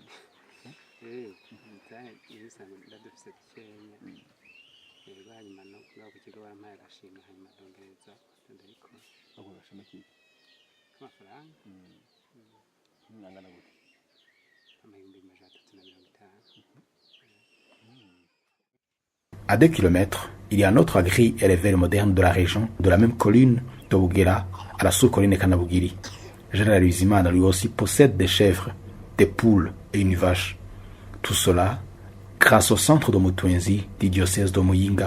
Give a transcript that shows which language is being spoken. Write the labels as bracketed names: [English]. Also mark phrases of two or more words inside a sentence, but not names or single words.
[Rundi] Umutahe ibisanzwe ndadufise Kenya. Rero hanyuma no ku kigo barampaye agashimwe hanyuma ndongereza ndabikora. Ako gashimwe kiki? Amafaranga. Nangana gute? Amahumbi 350. [French] À 2 kilomètres, il y a un autre agri élevé moderne de la région, de la même colline de Bouguera à la sous-colline Kanabugiri. Général Luizimana lui aussi possède des chèvres, des poules et une vache. Tout cela grâce au centre de Mutwenzi du diocèse de Muyinga.